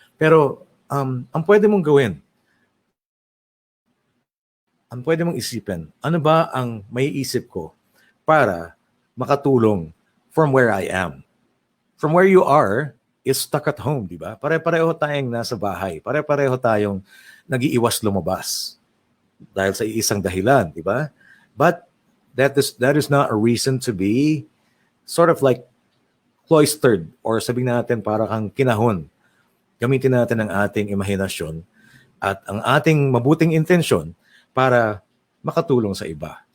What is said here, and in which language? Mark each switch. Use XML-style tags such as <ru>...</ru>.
<tl>Pero ang pwede mong gawin, ang pwede mong isipin, ano ba ang maiisip ko para makatulong</tl> <en>from where I am? From where you are is stuck at home, di ba?</en> <tl>Pare-pareho tayong nasa bahay. Pare-pareho tayong nag-iiwas lumabas dahil sa isang dahilan, di ba?</tl> <en>But that is not a reason to be sort of like cloistered or</en> <tl>sabihin natin para kang kinahon. Gamitin natin ang ating imahinasyon at ang ating mabuting intensyon para makatulong sa iba.</tl>